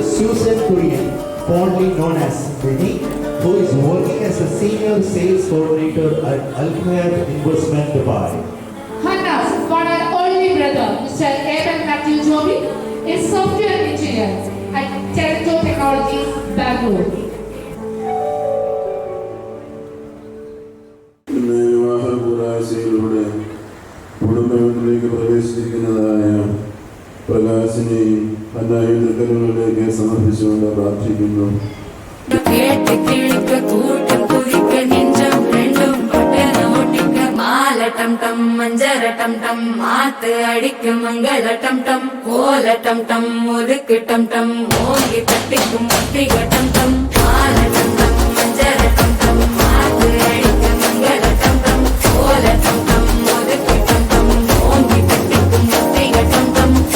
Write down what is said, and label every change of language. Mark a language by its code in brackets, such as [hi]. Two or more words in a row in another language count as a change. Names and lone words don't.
[en] Susan Kurian, fondly known as Benny, who is working as a senior sales coordinator at Al-Khair Investment Dubai. Hannah's one and only brother, Mr. Evan Matthew Joby, is software engineer at Telecom Technologies, Bangalore. [ml] വിവാഹകൂടാശയിലൂടെ കുടുംബത്തിലേക്ക് പ്രവേശിക്കുന്നതായ പ്രകാശിനെയും ഹന്നായും തൃക്കരങ്ങളിലേക്ക് സമർപ്പിച്ചുകൊണ്ട് പ്രാർത്ഥിക്കുന്നു. [ta] கேட்டு கிழிக்க கூட்டம் குதிக்க நெஞ்சம் ரெண்டும் பட்டன ஒட்டிக்க மாலட்டம் டம் மஞ்சளட்டம் டம் மாத்து அடிக்க மங்களட்டம் டம் கோலட்டம் டம் ஒதுக்கு டம் டம் ஓங்கி தட்டிக்கும் முத்திக டம் டம் மாலட்டம் டம் மஞ்சளட்டம் டம் மாத்து அடிக்க மங்களட்டம் டம் கோலட்டம் டம் ஒதுக்கு டம் டம் ஓங்கி தட்டிக்கும் முத்திக டம் டம்.